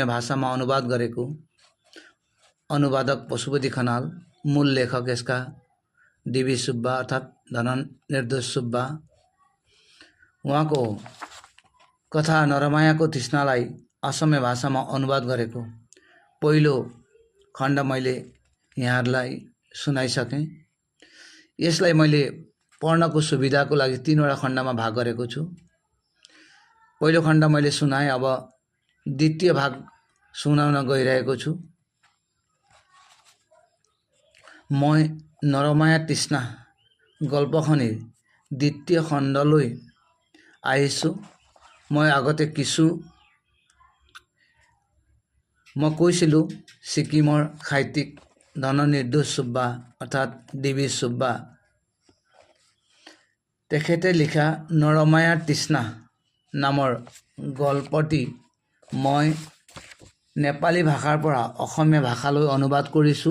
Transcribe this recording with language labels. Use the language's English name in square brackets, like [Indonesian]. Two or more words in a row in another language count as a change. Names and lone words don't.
[Nepali] भाषामा अनुवाद गरेको अनुवादक पशुपति खनाल, मूल लेखक यसका डिबी सुब्बा अर्थात् धननिर्दोष सुब्बा, उहाँको कथा नरमायाको तृष्णालाई असमिया भाषामा अनुवाद गरेको पहिलो खण्ड मैले यहाँहरूलाई सुनाइसकेँ। यसलाई मैले पढ्नको सुविधाको लागि 3वटा खण्डमा भाग गरेको छु। पहिलो खण्ड मैले सुनाएँ, अब द्वितीय भाग सुनाउन गइरहेको छु। [Assamese] মই নৰমায়া তৃষ্ণা গল্পখনিৰ দ্বিতীয় খণ্ডলৈ আহিছোঁ। মই আগতে মই কৈছিলোঁ ছিকিমৰ সাহিত্যিক ধননিৰ্দোষ সুব্বা অৰ্থাৎ ডিবি সুব্বা, তেখেতে লিখা নৰমায়াৰ তৃষ্ণা নামৰ গল্পটি মই নেপালী ভাষাৰ পৰা অসমীয়া ভাষালৈ অনুবাদ কৰিছোঁ।